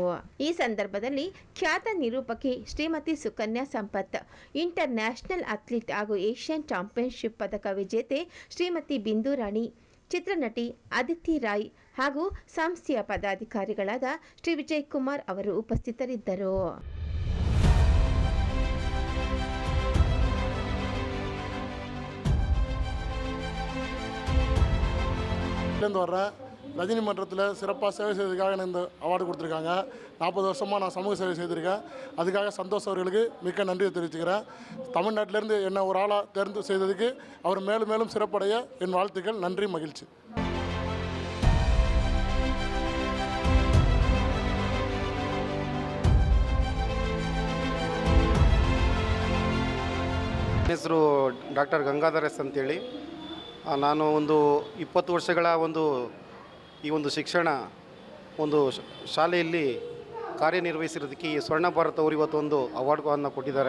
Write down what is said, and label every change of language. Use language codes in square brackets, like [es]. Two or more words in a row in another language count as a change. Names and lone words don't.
[kn] ಈ ಸಂದರ್ಭದಲ್ಲಿ ಖ್ಯಾತ ನಿರೂಪಕಿ ಶ್ರೀಮತಿ ಸುಕನ್ಯಾ ಸಂಪತ್, [en] International Athlete [kn] ಹಾಗೂ [en] Asian Championship [kn] ಪದಕ ವಿಜೇತೆ ಶ್ರೀಮತಿ ಬಿಂದು ರಾಣಿ, ಚಿತ್ರನಟಿ ಅದಿತಿ ರಾಯ್ ಹಾಗೂ ಸಂಸ್ಥೆಯ ಪದಾಧಿಕಾರಿಗಳಾದ ಶ್ರೀ ವಿಜಯ್ ಕುಮಾರ್ ಅವರು ಉಪಸ್ಥಿತರಿದ್ದರು. [ta] வர்றேன். ரஜினி மன்றத்தில் சிறப்பாக சேவை செய்ததுக்காக எனக்கு இந்த அவார்டு கொடுத்துருக்காங்க. 40 வருஷமாக நான் சமூக சேவை செய்திருக்கேன். அதுக்காக சந்தோஷ் அவர்களுக்கு மிக்க நன்றியை தெரிவிச்சுக்கிறேன். தமிழ்நாட்டிலேருந்து என்னை ஒரு ஆளாக தேர்ந்து செய்ததுக்கு அவர் மேலும் மேலும் சிறப்படைய என் வாழ்த்துக்கள். நன்றி, மகிழ்ச்சி. [kn] ನನ್ನ ಹೆಸರು ಡಾಕ್ಟರ್ ಗಂಗಾಧರ್ ಎಸ್ ಅಂತೇಳಿ. ನಾನು ಒಂದು 20 ವರ್ಷಗಳ ಈ ಒಂದು ಶಿಕ್ಷಣ ಶಾಲೆಯಲ್ಲಿ ಕಾರ್ಯನಿರ್ವಹಿಸಿರೋದಕ್ಕೆ ಈ ಸ್ವರ್ಣ ಭಾರತ್ ಅವರು ಇವತ್ತು ಅವಾರ್ಡ್ಗಳನ್ನು ಕೊಟ್ಟಿದ್ದಾರೆ.